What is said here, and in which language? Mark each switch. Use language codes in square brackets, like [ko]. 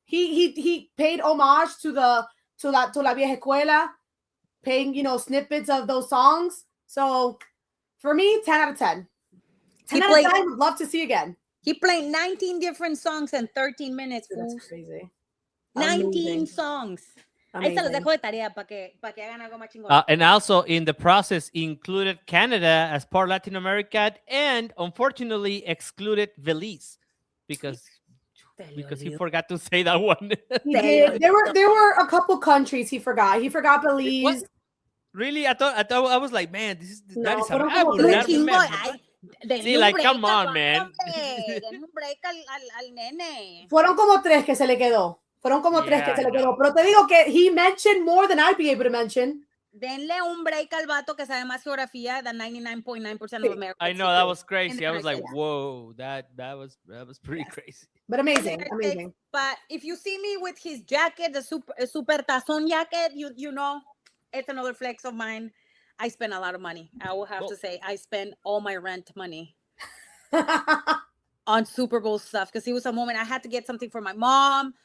[en] He paid homage to [es] la vieja escuela, [en] paying, you know, snippets of those songs. So for me, 10 out of 10. 10 out of 10, would love to see again. He played 19 different songs in 13 minutes. Dude, that's crazy. 19 Amazing. songs. Amazing. [es] Ahí se los dejo de tarea para que hagan algo más chingón. [en] And also in the process included Canada as part of Latin America, and unfortunately excluded Belize because he forgot to say that one. There were a couple countries he forgot. He forgot Belize. What? Really? I thought I was like, man, that is I would not remember. [es] Sí, [en] like, come on, man. [es] Den un break al nene. Fueron como 3 que se le quedó. Pero te digo que [en] he mentioned more than I'd be able to mention. [es] Denle un break al vato que sabe más geografía [en] than 99.9% of Americans. I know, that was crazy. I was like, whoa, that was pretty crazy. But amazing. But if you see me with his jacket, the super tazón jacket, you know, it's another flex of mine. I spend a lot of money. I will have to say, I spend all my rent money on Super Bowl stuff, because it was a moment I had to get something for my mom.